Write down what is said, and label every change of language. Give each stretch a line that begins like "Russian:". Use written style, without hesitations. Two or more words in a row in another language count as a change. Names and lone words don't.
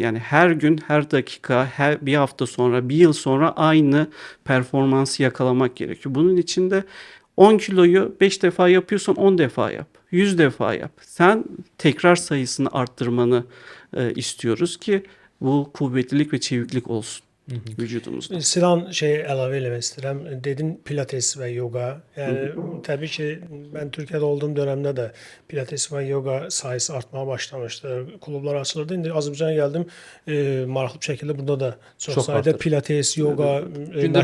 Turkish: Yani her gün, her dakika, bir hafta sonra, bir yıl sonra aynı performansı yakalamak gerekiyor. Bunun için de 10 kiloyu 5 defa yapıyorsan 10 defa yap. 100 defa yap. Sen tekrar sayısını arttırmanı istiyoruz ki bu kuvvetlilik ve çeviklik olsun vücudumuzda.
Azerbaijani: Sinan əlavə eləmək istəyirəm. Dedin pilates və yoga. Yəni təbii ki, mən Türkiyədə olduğum dövrdə də pilates və yoga sayısı artmağa başlamışdı. Klublar açılırdı. İndi Azərbaycana gəldim, maraqlı bir şəkildə burada da çox Çox sayda artır. pilates, yoga Gündə bir